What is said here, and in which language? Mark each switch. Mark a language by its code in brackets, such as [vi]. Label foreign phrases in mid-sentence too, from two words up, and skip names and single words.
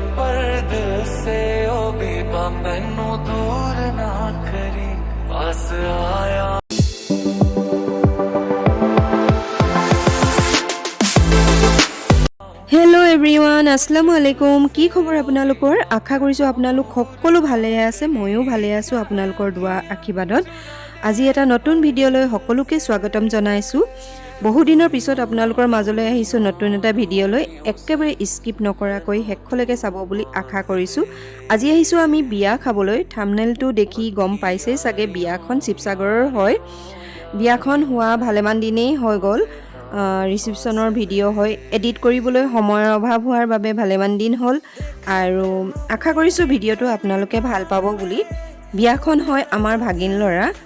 [pa] ਦਿਲ ਸੇ ਓ ਬੇਬਾ ਮੈਨੂੰ ਦੂਰ ਨਾ ਕਰੀ ਪਾਸ ਆਇਆ [en] hello everyone [ar] السلام عليكم [as] কি খবৰ আপোনালোকৰ আশা কৰিছো আপোনালোক সকলো ভালে আছে ময়ো ভালে আছো আপোনালোকৰ দোৱা আশীৰ্বাদত আজি এটা নতুন ভিডিও লৈ সকলোকে স্বাগতম জনাইছো বহু দিনৰ পিছত আপোনালোকৰ মাজলৈ আহিছো নতুন এটা ভিডিও লৈ একেবাৰে স্কিপ নকৰাকৈ হেকলৈকে চাব বুলি আশা কৰিছো আজি আহিছো আমি বিয়া খাবলৈ থাম্বনেলটো দেখি গম পাইছে চাগে বিয়াখন শিৱসাগৰৰ হয় বিয়াখন হোৱা ভালেমান দিনেই হৈ গ'ল ৰিসেপশনৰ ভিডিও হয় এডিট কৰিবলৈ সময়ৰ অভাৱ হোৱাৰ বাবে ভালেমান দিন হ'ল আৰু আশা কৰিছো ভিডিওটো আপোনালোকে ভাল পাব বুলি বিয়াখন হয় আমাৰ ভাগিন লৰা